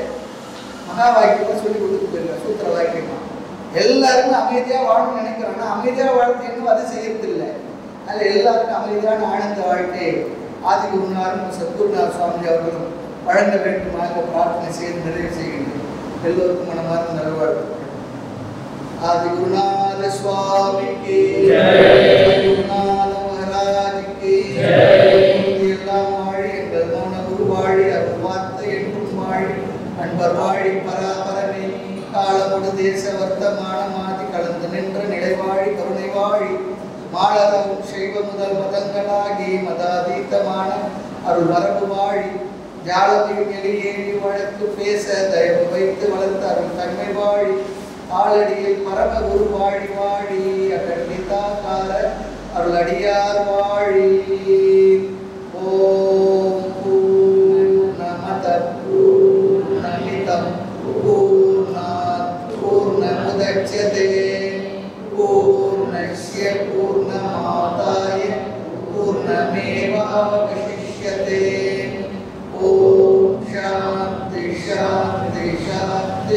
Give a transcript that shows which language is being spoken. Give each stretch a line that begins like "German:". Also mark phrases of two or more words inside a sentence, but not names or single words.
Tamil: மகா வாக்கியம் சொல்லி கொடுத்துட்டு போயிருக்க சூத்திர வாக்கியமா. எல்லாருமே அமைதியா வாழணும்னு நினைக்கிறாங்க, அமைதியா வாழ்க்கை இன்னும் அது செய்யறது இல்லை. அதில் எல்லாருக்கும் அமைதியான ஆனந்த வாழ்க்கை ஆதி குருநாரும் சத்குருநாத சுவாமி அவர்களும் வழங்க வேண்டுமாக பிரார்த்தனை செய்து நிறைவு செய்கின்றனர். எல்லோருக்கும் மனமார்ந்த நல்வாழ்வு.
Hindi: आदि गुरुनाथ स्वामी की जय, गुरुनाथ महाराज की जय.
Tamil: எல்லாம் வாழி எங்கள் மௌன குருவாழி அருள் வார்த்தை என்றும் வாழி அன்பர் வாழி பராபரமே காலமுடு தேச வர்த்தமான மாதி கலந்து நின்ற நிலைவாழி கருணை வாழி மாளரவும் செய்வ முதல் மதங்களாகி மதாதீத்தமான அருள் மரபு வாழி ஜாலமில் எளியேறி வழக்கு பேச தயவு வைத்து வளர்த்த அருள் தன்மை வாழி ஆளடியில் பரம குரு வாழி வாழி அகண்டிதாக்கார அருளடியார் வாழி.
Sanskrit: ओम् पूर्णमदः पूर्णमिदं पूर्णात् पूर्णमुदच्यते पूर्णस्य पूर्णमादाय पूर्णमेवावशिष्यते. ओम् शान्तिः शान्तिः शान्तिः.